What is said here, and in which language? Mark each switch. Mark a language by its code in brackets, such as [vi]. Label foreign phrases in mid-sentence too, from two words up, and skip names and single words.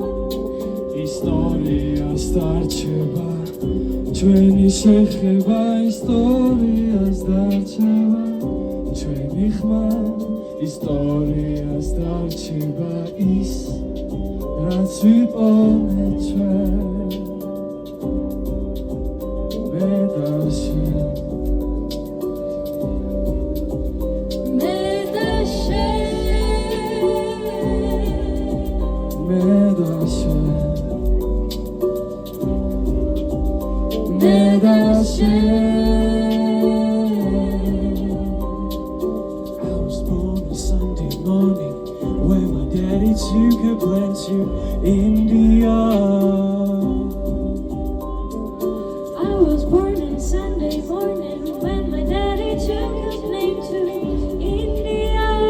[ka] ისტორიას დარჩება ჩვენი შეხება ისტორიას დარჩება ჩვენი ხმა ისტორიას დარჩება ის რაც ვიპოვეთ ჩვენ მე და შენ მე და შენ მე და შენ მე და შენ [en] I was born on Sunday morning when my daddy took a plane to India. I was born on Sunday morning when my daddy took a plane to India.